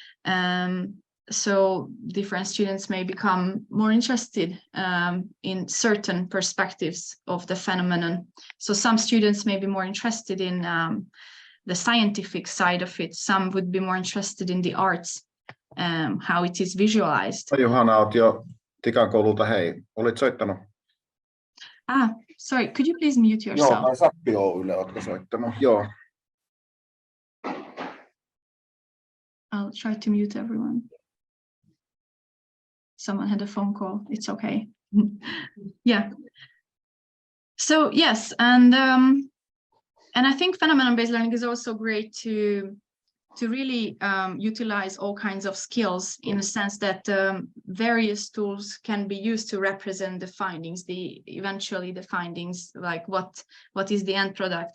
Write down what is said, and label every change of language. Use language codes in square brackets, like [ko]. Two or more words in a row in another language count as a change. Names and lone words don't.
[en] So different students may become more interested in certain perspectives of the phenomenon. So some students may be more interested in the scientific side of it. Some would be more interested in the arts, how it is visualized. [fi] Johanna, olet jo Tikan koululta, hei. Olit soittanut? [en] Sorry, could you please mute yourself? [fi] Joo, tai Sappi Oylle oletko soittanut? Joo. [en] I'll try to mute everyone. Someone had a phone call. It's okay. Yeah. So yes, and I think phenomenon-based learning is also great to really utilize all kinds of skills, in the sense that various tools can be used to represent the findings, eventually the findings, like what is the end product.